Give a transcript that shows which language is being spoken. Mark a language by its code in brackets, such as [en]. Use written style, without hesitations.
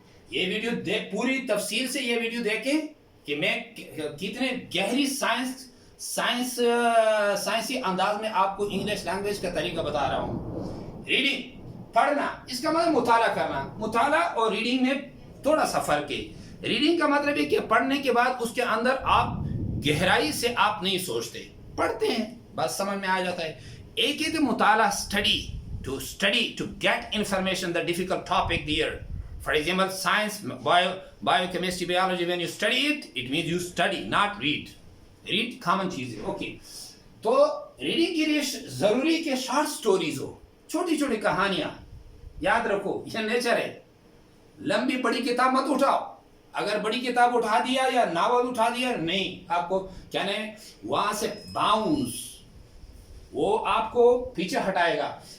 [ur] یہ ویڈیو پوری تفصیل سے یہ ویڈیو دیکھیں کہ میں کتنے گہری سائنسی انداز میں آپ کو انگلش لینگویج کا طریقہ بتا رہا ہوں. ریڈنگ پڑھنا اس کا مطلب مطالعہ کرنا. مطالعہ اور ریڈنگ میں تھوڑا سا فرق ہے. ریڈنگ کا مطلب ہے کہ پڑھنے کے بعد اس کے اندر آپ گہرائی سے آپ نہیں سوچتے, پڑھتے ہیں بس سمجھ میں آ جاتا ہے. ایک ہے کہ مطالعہ [en] study to get information the difficult topic there. For example, science, biochemistry, biology, when you study it means you study, not read. Read common [ur] چیز ہے. اوکے تو ریڈنگ کے لیے ضروری کہ شارٹ سٹوریز ہو, چھوٹی چھوٹی کہانیاں. یاد رکھو یہ نیچر ہے. لمبی بڑی کتاب مت اٹھاؤ. اگر بڑی کتاب اٹھا دیا یا ناول اٹھا دیا نہیں, آپ کو کیا نہیں وہاں سے باؤنس وہ آپ کو پیچھے ہٹائے گا.